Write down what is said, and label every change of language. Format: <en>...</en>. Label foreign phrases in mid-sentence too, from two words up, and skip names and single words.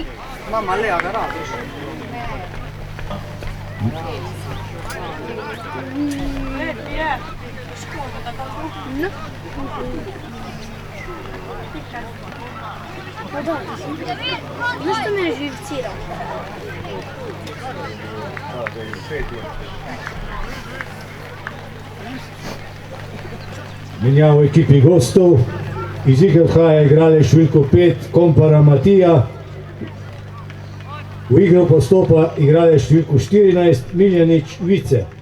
<hr>Mama, Lea, ga radiš? No. Pa dobro, znaš što me je živcirao?</hr> <sl>Menjava v ekipi gostov, iz igre odhaja igralec številko 5 Kompara Matija, v igro pa stopa igralec številko 14 Miljanič Vice.</sl>